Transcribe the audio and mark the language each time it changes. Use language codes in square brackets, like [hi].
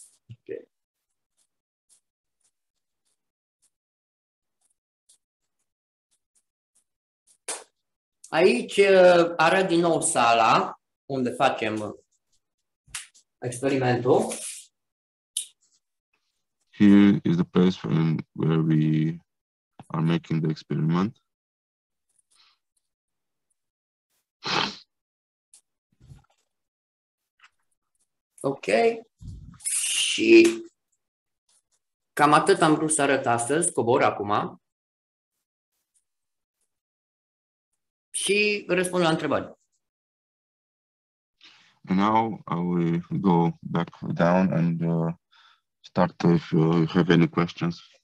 [ro] Okay. Aici arăt din nou sala unde facem experimentul. [en] Here is the place where we are making the experiment. Ok. [ro] Și cam atât am vrut să arăt astăzi. Cobor acum. Și răspund la întrebări. [en] And now I will go back down and start if you have any questions.